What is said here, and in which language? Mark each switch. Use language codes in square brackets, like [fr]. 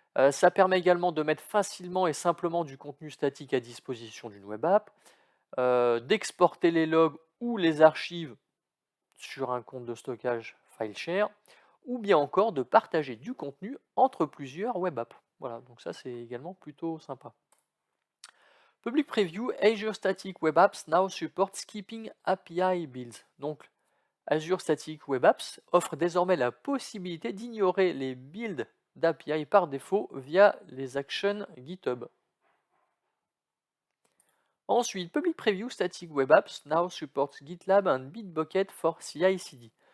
[fr] Ça permet également de mettre facilement et simplement du contenu statique à disposition d'une web app, d'exporter les logs ou les archives sur un compte de stockage file share, ou bien encore de partager du contenu entre plusieurs web apps. Voilà, donc ça c'est également plutôt sympa. [en] Public Preview, Azure Static Web Apps now support skipping API builds. [fr] Donc, Azure Static Web Apps offre désormais la possibilité d'ignorer les builds d'API par défaut via les actions GitHub. Ensuite, [en] Public Preview Static Web Apps now supports GitLab and Bitbucket for CI/CD.